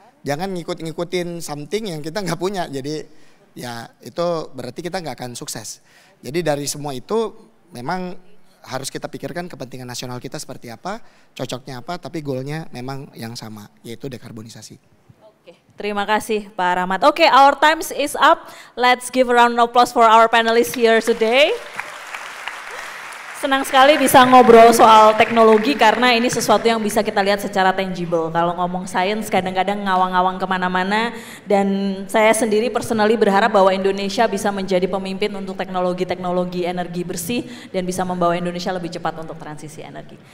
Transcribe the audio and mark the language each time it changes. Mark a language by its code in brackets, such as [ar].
[id] Jangan ngikutin something yang kita nggak punya, jadi ya itu berarti kita nggak akan sukses. Jadi dari semua itu memang harus kita pikirkan kepentingan nasional kita seperti apa, cocoknya apa, tapi goalnya memang yang sama, yaitu dekarbonisasi. Terima kasih Pak Rahmat. Oke, [en] our time is up. Let's give a round of applause for our panelists here today. [id] Senang sekali bisa ngobrol soal teknologi karena ini sesuatu yang bisa kita lihat secara tangible. Kalau ngomong sains kadang-kadang ngawang-ngawang kemana-mana, dan saya sendiri personally berharap bahwa Indonesia bisa menjadi pemimpin untuk teknologi-teknologi energi bersih dan bisa membawa Indonesia lebih cepat untuk transisi energi.